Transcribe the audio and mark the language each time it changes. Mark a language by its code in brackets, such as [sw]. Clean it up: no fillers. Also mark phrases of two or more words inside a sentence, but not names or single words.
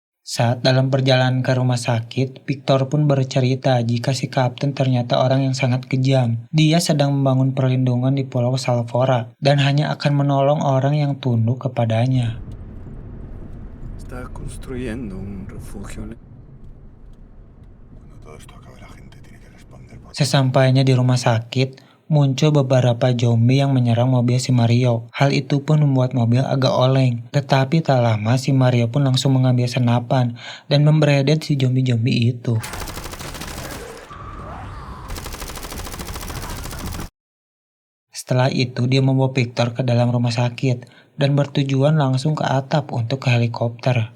[id] Saat dalam perjalanan ke rumah sakit, Victor pun bercerita jika si kapten ternyata orang yang sangat kejam. Dia sedang membangun perlindungan di Pulau Salvora dan hanya akan menolong orang yang tunduk kepadanya. [es] Está construyendo un refugio. Cuando todo esto acabe, la gente tiene que responder por... [id] Sesampainya di rumah sakit, muncul beberapa zombie yang menyerang mobil si Mario. Hal itu pun membuat mobil agak oleng. Tetapi tak lama si Mario pun langsung mengambil senapan dan memberedet si zombie-zombie itu. Setelah itu dia membawa Victor ke dalam rumah sakit dan bertujuan langsung ke atap untuk ke helikopter.